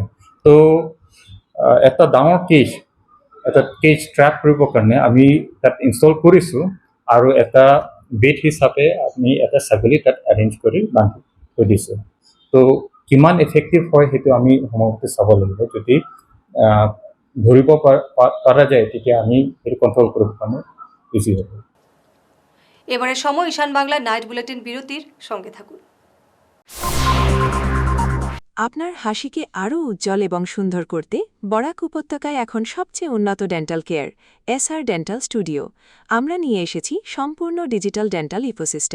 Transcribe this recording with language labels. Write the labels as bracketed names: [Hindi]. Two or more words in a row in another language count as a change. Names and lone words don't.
[Assamese] তো এটা ডাঙৰ [English] cage trap [Assamese] কৰিবৰ কাৰণে আমি তাত ইনষ্টল কৰিছোঁ, আৰু এটা বেড হিচাপে আমি এটা ছাগলী তাত এৰেঞ্জ কৰি বান্ধি থৈ দিছোঁ। তো কিমান এফেক্টিভ হয় সেইটো আমি সময়মতে চাব লাগিব। যদি ধৰিব পৰা যায় তেতিয়া আমি সেইটো কণ্ট্ৰল কৰিব কাৰণে ইজি হ'ব। [Bangla] এবারে সময় ঈশান বাংলা নাইট বুলেটিন বিরতির সঙ্গে থাকুন। আপনার হাসিকে আরও উজ্জ্বল এবং সুন্দর করতে বরাক উপত্যকায় এখন সবচেয়ে উন্নত [English] dental care [Bangla] এসআর ডেন্টাল স্টুডিও। আমরা নিয়ে এসেছি সম্পূর্ণ [English] digital dental ecosystem.